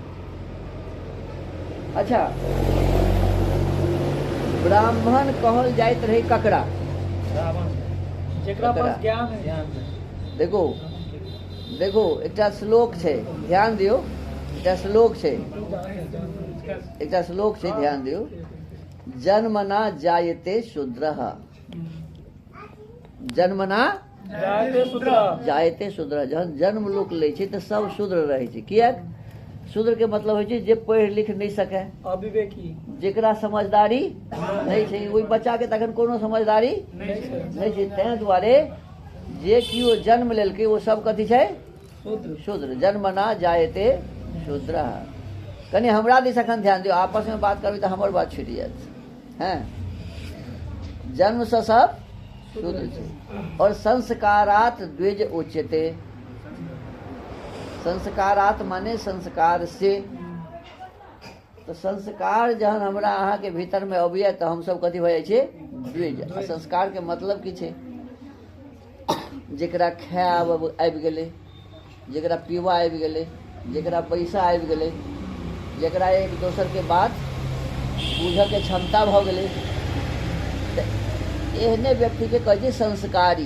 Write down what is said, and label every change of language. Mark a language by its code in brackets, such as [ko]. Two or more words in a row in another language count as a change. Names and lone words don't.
[mai] अच्छा ब्राह्मण कहल जाइत रहे ककरा जेकरा पास ज्ञान है। देखो देखो एकटा श्लोक छै ध्यान दियो। एकटा श्लोक छै ध्यान दियो। [sa] जन्मना जायते शूद्रः जन्मना जायते शूद्रः। [mai] जहन जन्म लोक लै छै तऽ सब शूद्र रहै छै। कियाक शूद्र के मतलब होइ छै जे पढ़ि लिख नहीं सके, अविवेकी, जेकरा समझदारी नहीं छै। ओहि बच्चा के तखन कोनो समझदारी नहीं छै। तैं दुआरे जे किओ जन्म लेलकै वो सब कथी छै शूद्र। [sa] जन्मना जायते शूद्र। [mai] कनी हमरा दिस अखन ध्यान दियो, आपस में बात करबै तऽ हमर बात छुटि जायत हैं। जन्म से सब शूद्र छै। और [sa] संस्कारात द्विज उच्यते। [mai] संस्कारात माने संस्कार से। तो संस्कार जहन हमरा अहाँ के भीतर में अबिया तो हम सब कथी भऽ जाइ छै द्विज। आ संस्कार के मतलब की छै जेकरा खाय आबि गेलै, जेकरा पीवा आबि गेलै, जेकरा पैसा आबि गेलै, जेकरा एक दोसर के बात बुझऽ के क्षमता भऽ गेलै, एहने व्यक्ति के कहै छै संस्कारी।